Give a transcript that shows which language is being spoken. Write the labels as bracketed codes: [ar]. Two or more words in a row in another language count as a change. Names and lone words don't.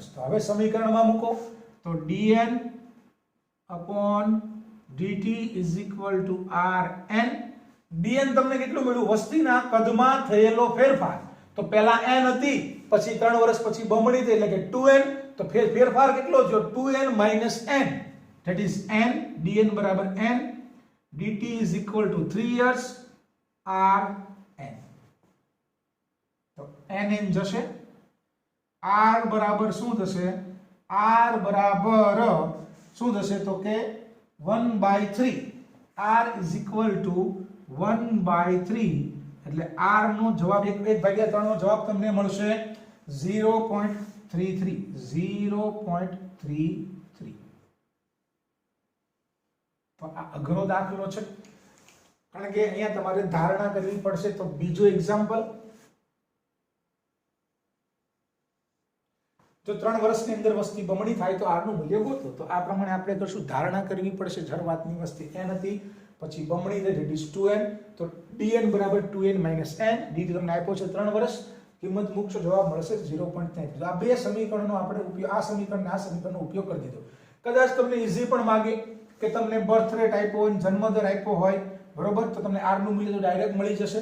[gu] તો હવે સમીકરણમાં મૂકો તો dn dt rn. dn તમને કેટલું મળ્યું? વસ્તીના કદમાં થયેલો ફેરફાર. તો પહેલા n હતી, પછી 3 વર્ષ પછી બમણી થઈ એટલે કે 2n. તો ફેરફાર કેટલો થયો? [en] 2n - n. that is n. [gu] dn બરાબર n. [en] dt is equal to 3 years rn. [gu] તો n જશે. r બરાબર શું થશે? r બરાબર શું થશે? તો કે 1/3. [en] r is equal to 1/3 [gu] એટલે r નો જવાબ 1/3 નો જવાબ તમને મળશે 0.33. 0.33. તો આ અઘરો દાખલો છે, કારણ કે અહીંયા તમારે ધારણા કરવી પડશે. તો બીજો એક્ઝામ્પલ, જો 3 વર્ષની અંદર વસ્તી બમણી થાય તો r નું મૂલ્ય ગોતો. તો આ પ્રમાણે આપણે કરશું. ધારણા કરવી પડશે. શરૂઆતની વસ્તી n હતી, પછી બમણી થઈ [en] that is 2n. [gu] તો dn બરાબર 2n - n. dt તમને આપ્યો છે 3 વર્ષ. કિંમત મૂકશો, જવાબ મળશે 0.33. તો આ બે સમીકરણનો આપણે ઉપયોગ, આ સમીકરણ આ સમીકરણનો ઉપયોગ કરી દીધો. કદાચ તમને ઈઝી પણ માંગે કે તમને [en] birth rate [gu] આપ્યો હોય, જન્મદર આપ્યો હોય, બરોબર, તો તમને r નું મૂલ્ય તો ડાયરેક્ટ મળી જશે.